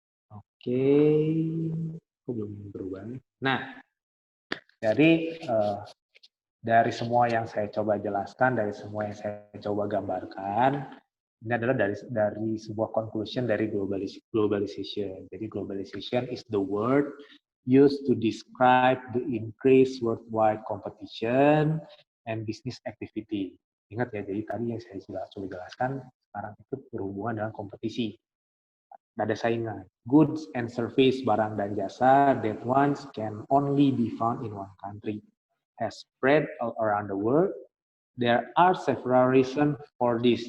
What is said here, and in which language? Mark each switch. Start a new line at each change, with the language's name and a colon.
Indonesian: Oke, aku belum berubah. Nah, jadi dari semua yang saya coba jelaskan, dari semua yang saya coba gambarkan, ini adalah dari sebuah conclusion dari globalization.
English: Jadi globalization is the word used to describe the increased worldwide competition and business activity.
Indonesian: Ingat ya, jadi tadi yang saya sudah coba jelaskan, sekarang itu berhubungan dengan kompetisi. Ada saingan.
English: Goods and service,
Indonesian: barang dan jasa,
English: that once can only be found in one country, has spread all around the world. There are several reasons for this.